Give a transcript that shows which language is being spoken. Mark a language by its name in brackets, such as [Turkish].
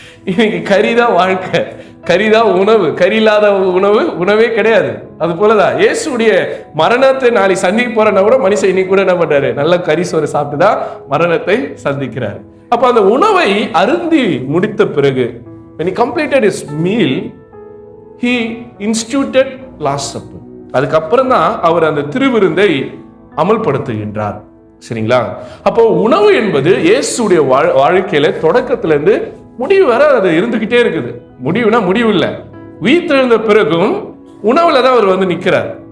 [Tamil] இன்னைக்கு கறிதான் வாழ்க்கை, கறிதான் உணவு. கறி இல்லாத உணவு உணவே கிடையாது. அது போலதான் இயேசுடைய மரணத்தை நாளை சந்திக்க போறனா கூட மனுஷன் இன்னைக்கு கூட என்ன பண்றாரு? நல்ல கறி சோறு சாப்பிட்டுதான் மரணத்தை சந்திக்கிறார். அப்ப அந்த உணவை அருந்தி முடித்த பிறகு, [English] when he completed his meal, he instituted last supper. [Tamil] அதுக்கப்புறம் தான் அவர் அந்த திருவிருந்தை அமல்படுத்துகின்றார். சரிங்களா? அப்போ உணவு என்பது இயேசுடைய வாழ்க்கையில தொடக்கத்துல இருந்து முடிவு வர அது இருந்துகிட்டே இருக்குது. முடிவுனா முடிவு இல்லை, உயிர்த்தெழுந்த பிறகும் உணவுல தான் அவர் வந்து நிக்கிறார்.